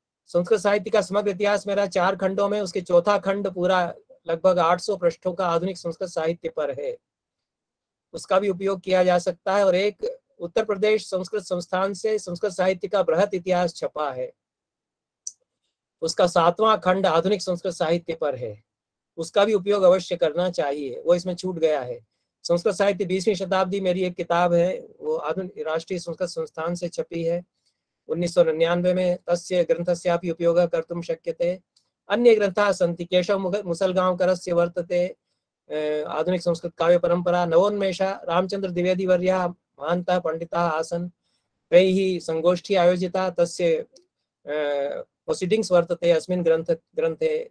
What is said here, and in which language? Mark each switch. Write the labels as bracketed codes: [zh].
[hi] संस्कृत साहित्य का समग्र इतिहास मेरा 4 खंडों में, उसके चौथा खंड पूरा लगभग 800 पृष्ठों का आधुनिक संस्कृत साहित्य पर है, उसका भी उपयोग किया जा सकता है। और एक उत्तर प्रदेश संस्कृत संस्थान से संस्कृत साहित्य का बृहत इतिहास छपा है, उसका 7वां खंड आधुनिक संस्कृत साहित्य पर है, उसका भी उपयोग अवश्य करना चाहिए, वो इसमें छूट गया है। संस्कृत साहित्य 20वीं शताब्दी मेरी एक किताब है, वो आधुनिक राष्ट्रीय संस्कृत संस्थान से छपी है 1999 में। [sa] तस्य ग्रन्थस्यापि उपयोगः कर्तुं शक्यते। अन्य ग्रन्थाः सन्ति। केशव मुसलगांवकरस्य वर्तते आधुनिक संस्कृत काव्य परंपरा। नवोन्मेष रामचंद्र द्विवेदी वर्यः महान्तः पंडिताः आसन्, तैः संगोष्ठी आयोजिता, तस्य प्रोसीडिंग्स वर्तते अस्मिन् ग्रन्थे।